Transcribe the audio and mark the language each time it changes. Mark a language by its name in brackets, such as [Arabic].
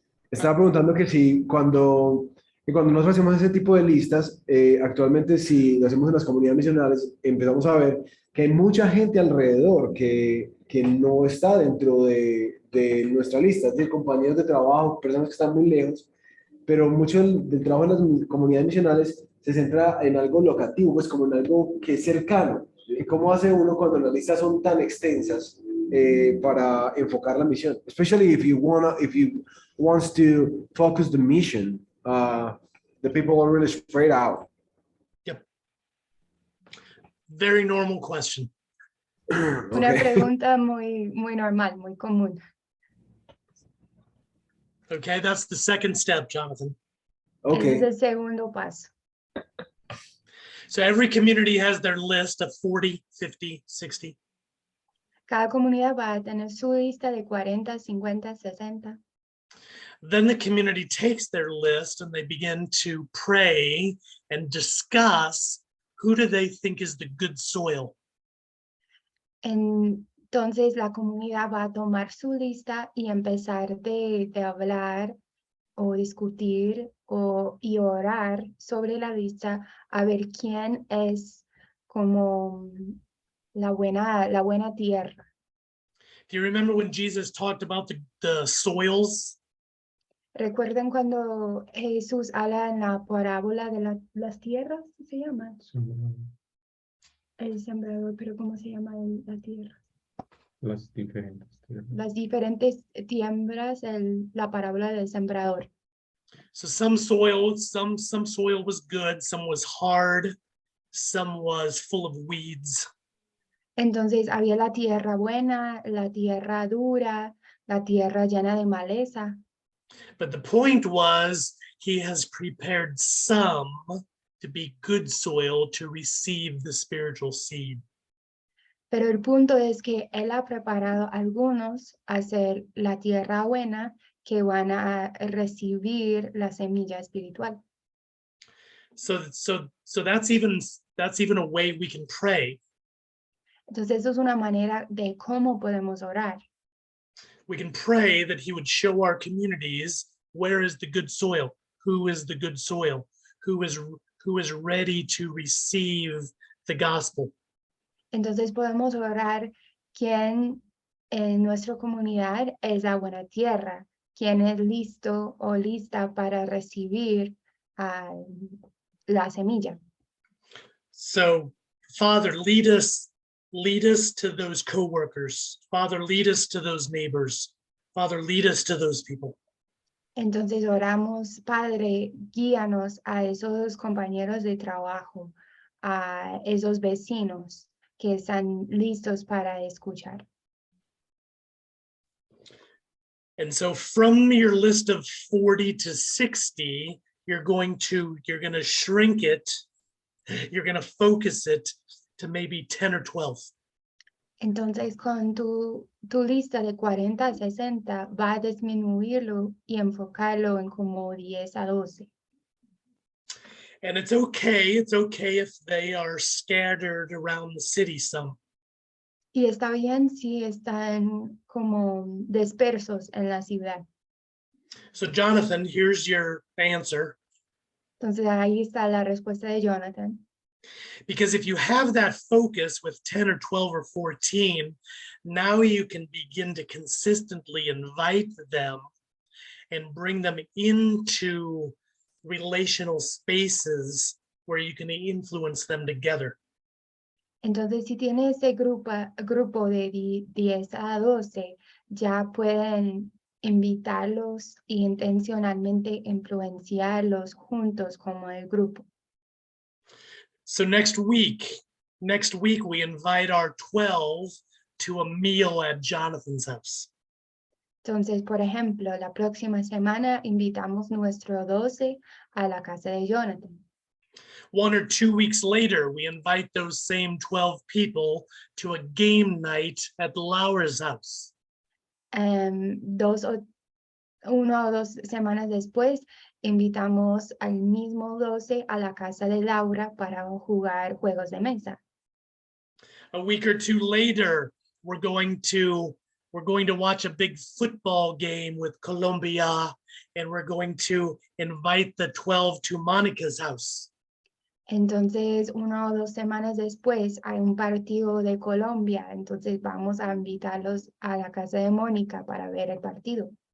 [Spanish] Estaba preguntando que cuando nosotros hacemos ese tipo de listas, actualmente si lo hacemos en las comunidades misionales, empezamos a ver que hay mucha gente alrededor que no está dentro de nuestra lista, es decir, compañeros de trabajo, personas que están muy lejos, pero mucho del trabajo en las comunidades misionales se centra en algo locativo, pues como en algo que es cercano. ¿Y cómo hace uno cuando las listas son tan extensas para enfocar la misión? [English] Especially if you wants to focus the mission, the people are really spread out. Very normal question. [Spanish] Una [English] Okay. [Spanish] pregunta muy normal, muy común. [English] Okay, that's the second step, Jonathan. [Spanish] Ese es el segundo paso. [English] So every community has their list of 40, 50, 60. [Spanish] Cada comunidad va a tener su lista de 40, 50, 60. [English] Then the community takes their list and they begin to pray and discuss who do they think is the good soil. [Spanish] Entonces la comunidad va a tomar su lista y empezar de hablar o discutir y orar sobre la lista a ver quién es como la buena tierra. [English] Do you remember when Jesus talked about the soils? [Spanish] ¿Recuerdan cuando Jesús habla en la parábola de las tierras? ¿Qué se llama? El sembrador, pero ¿cómo se llama la tierra? Las diferentes tierras. Las diferentes tierras, la parábola del sembrador. [English] So some soil was good, some was hard, some was full of weeds. [Spanish] Entonces había la tierra buena, la tierra dura, la tierra llena de maleza. [English] But the point was he has prepared some to be good soil to receive the spiritual seed. [Spanish] Pero el punto es que él ha preparado algunos a ser la tierra buena que van a recibir la semilla espiritual. [English] So that's even a way we can pray. [Spanish] Entonces eso es una manera de cómo podemos orar. [English] We can pray that he would show our communities where is the good soil, who is the good soil, who is ready to receive the gospel. [Spanish] Entonces podemos orar quién en nuestra comunidad es la buena tierra, quién es listo o lista para recibir la semilla. [English] So, Father, lead us to those coworkers. Father, lead us to those neighbors. Father, lead us to those people. [Spanish] Entonces oramos, Padre, guíanos a esos compañeros de trabajo, a esos vecinos que están listos para escuchar. [English] And so from your list of 40 to 60, you're going to shrink it. You're going to focus it to maybe 10 or 12. [Spanish] Entonces con tu lista de 40 a 60 va a disminuirlo y enfocarlo en como 10 a 12. [English] And it's okay if they are scattered around the city some. [Spanish] Y está bien si están como dispersos en la ciudad. [English] So Jonathan, here's your answer. [Spanish] Entonces ahí está la respuesta de Jonathan. [English] Because if you have that focus with 10 or 12 or 14, now you can begin to consistently invite them and bring them into relational spaces where you can influence them together. [Spanish] Entonces, si tiene ese grupo de 10 a 12, ya pueden invitarlos y intencionalmente influenciarlos juntos como el grupo. [English] So next week we invite our 12 to a meal at Jonathan's house. [Spanish] Entonces, por ejemplo, la próxima semana invitamos nuestro 12 a la casa de Jonathan. [English] 1 or 2 weeks later, we invite those same 12 people to a game night at Laura's house. [Spanish] 1 o 2 semanas después, invitamos al mismo 12 a la casa de Laura para jugar juegos de mesa. [English] A week or 2 later, we're going to watch a big football game with Colombia, and we're going to invite the 12 to Monica's house. [Spanish] Entonces, 1 o 2 semanas después, hay un partido de Colombia, entonces vamos a invitarlos a la casa de Mónica para ver el partido.